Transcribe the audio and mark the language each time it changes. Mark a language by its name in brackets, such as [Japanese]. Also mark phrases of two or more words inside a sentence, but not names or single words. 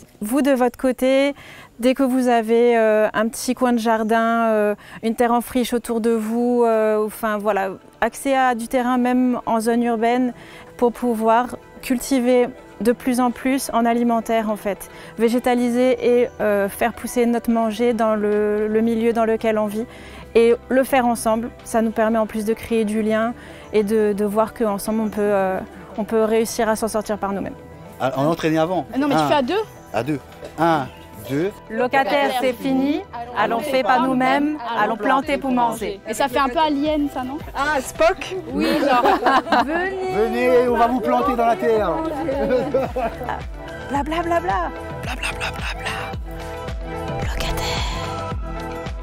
[French] Vous de votre côté, dès que vous avez un petit coin de jardin, une terre en friche autour de vous, enfin voilà, accès à du terrain même en zone urbaine pour pouvoir cultiver de plus en plus en alimentaire en fait, végétaliser et faire pousser notre manger dans le milieu dans lequel on vit et le faire ensemble, ça nous permet en plus de créer du lien et de voir qu'ensemble on peut réussir à s'en sortir par nous-mêmes. On entraînait avant. Non mais tu fais à deux. À deux. 1, 2. Locataire c'est fini, allons faire par nous-mêmes, allons planter pour manger. Et ça fait un peu alien ça non? Ah, Spock? Oui genre. Venez, on va vous planter dans la terre. Bla bla bla bla. Bla bla bla bla bla. Locataire.